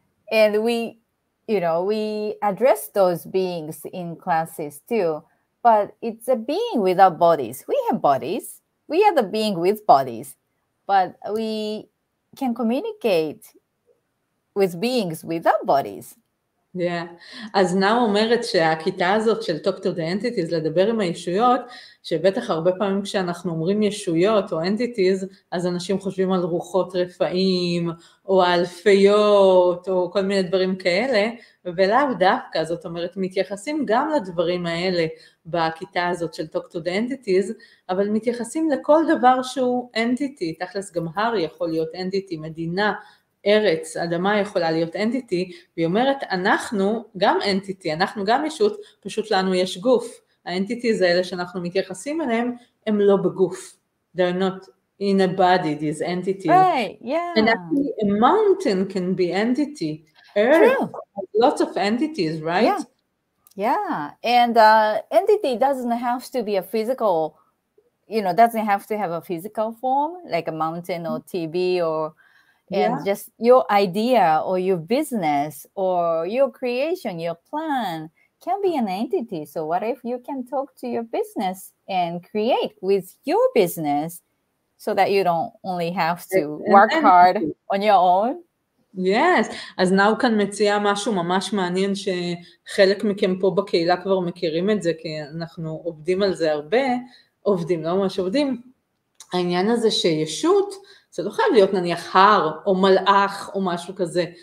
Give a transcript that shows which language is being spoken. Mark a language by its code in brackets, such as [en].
[en] And we address those beings in classes too. But it's a being without bodies. We have bodies. We are the being with bodies. But we can communicate with beings without bodies. Yeah. [he] אז נאו אומרת שהכיתה הזאת של Talk to the Entities, לדבר עם הישויות, שבטח הרבה פעמים כשאנחנו אומרים ישויות או Entities, אז אנשים חושבים על רוחות רפאים, או על פיות, או כל מיני דברים כאלה, ולאו דווקא, זאת אומרת, מתייחסים גם לדברים האלה בכיתה הזאת של Talk to the Entities, אבל מתייחסים לכל דבר שהוא Entity, תכלס גם הר יכול להיות Entity, מדינה, ארץ, אדמה יכולה להיות אנטיטי, והיא אומרת, אנחנו גם אנטיטי, אנחנו גם ישות, פשוט לנו יש גוף. האנטיטיז האלה שאנחנו מתייחסים אליהם, הם לא בגוף. [en] They're not in a body, these entities. Right, yeah. And actually a mountain can be entity. Earth has lots of entities, right? Yeah. And entity doesn't have to be a physical, doesn't have to have a physical form, like a mountain or TV or and just your idea or your business or your creation, your plan can be an entity. So what if you can talk to your business and create with your business so that you don't only have to work hard on your own? [he] Yes, אז נאו כאן מציעה משהו ממש מעניין שחלק מכם פה בקהילה כבר מכירים את זה, כי אנחנו עובדים על זה הרבה, לא ממש עובדים. העניין הזה שישות, זה לא חייב להיות נניח הר או מלאך או משהו כזה.